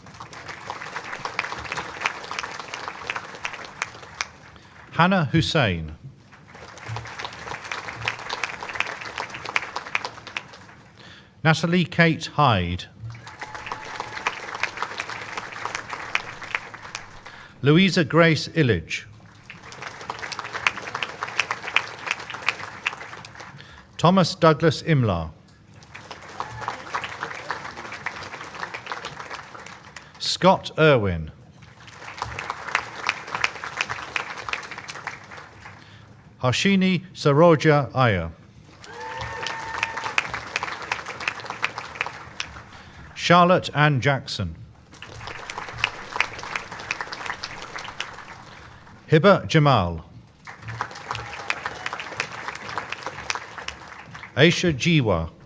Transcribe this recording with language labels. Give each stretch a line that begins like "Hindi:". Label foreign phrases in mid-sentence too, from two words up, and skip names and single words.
English: Hannah Hussein. Natalie Kate Hyde. Louisa Grace Illich. Thomas Douglas Imlar. Scott Irwin. Harshini Saroja Iyer. Charlotte Ann Jackson. Hiba Jamal. Aisha Jiwa.